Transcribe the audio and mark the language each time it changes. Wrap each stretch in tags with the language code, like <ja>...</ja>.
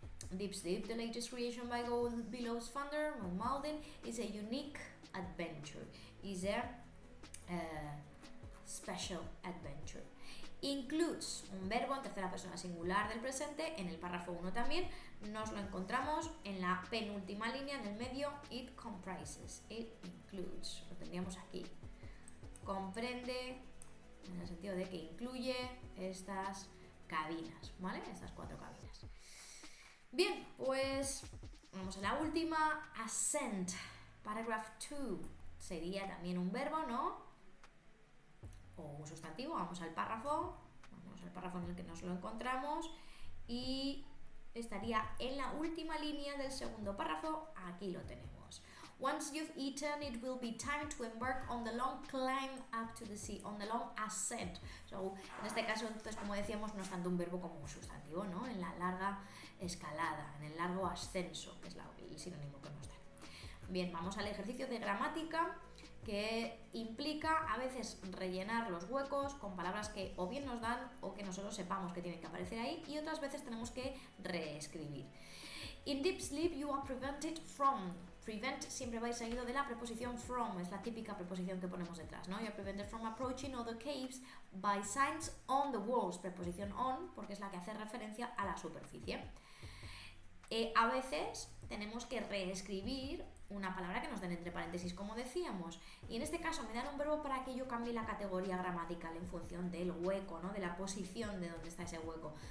<en>Deep Sleep, the latest creation by Gold Billow's founder, Ron Malden, is a unique adventure, is a special adventure.</en> <es>Includes, un verbo en tercera persona singular del presente, en el párrafo 1 también, nos lo encontramos en la penúltima línea, en el medio,</es> <en>it comprises, it includes,</en> <es>lo tendríamos aquí, comprende, en el sentido de que incluye estas cabinas, ¿vale? Estas 4 cabinas. Bien, pues vamos a la última, ascend, paragraph 2, sería también un verbo, ¿no? O un sustantivo. Vamos al párrafo en el que nos lo encontramos y estaría en la última línea del segundo párrafo. Aquí lo tenemos.</es> <en>Once you've eaten, it will be time to embark on the long climb up to the sea, on the long ascent.</en> <es>So, en este caso, entonces, como decíamos, no es tanto un verbo como un sustantivo, ¿no? En la larga escalada, en el largo ascenso, que es el sinónimo que nos da. Bien, vamos al ejercicio de gramática, que implica a veces rellenar los huecos con palabras que o bien nos dan o que nosotros sepamos que tienen que aparecer ahí, y otras veces tenemos que reescribir.</es> <en>In deep sleep you are prevented from.</en> <es>Prevent siempre va a ir seguido de la preposición from, es la típica preposición que ponemos detrás, ¿no?</es> <en>You are prevented from approaching other caves by signs on the walls,</en> <es>preposición on, porque es la que hace referencia a la superficie. A veces tenemos que reescribir una palabra que nos den entre paréntesis, como decíamos, y en este caso me dan un verbo para que yo cambie la categoría gramatical en función del hueco, ¿no? De la posición de donde está ese hueco.</es>